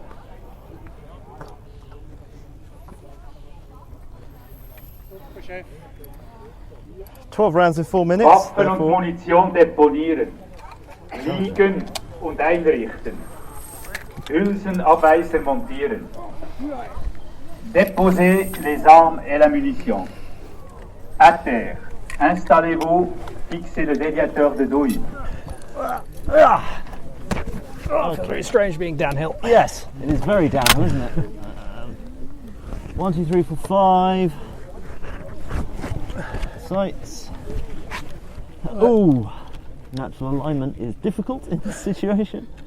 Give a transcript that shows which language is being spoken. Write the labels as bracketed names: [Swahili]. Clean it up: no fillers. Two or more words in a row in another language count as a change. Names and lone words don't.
[English] 12 rounds in 4 minutes. [German] Waffen und [English] therefore. [German] Munition deponieren. Liegen und einrichten. Hülsenabweiser montieren. [French] Déposez les armes et la munition. À terre. Installez-vous. Fixez le déviateur de douille. [English] Oh, it's very strange being downhill. Yes, it is very downhill, isn't it? 1, 2, 3, 4, 5. Sights. Ooh, natural alignment is difficult in this situation.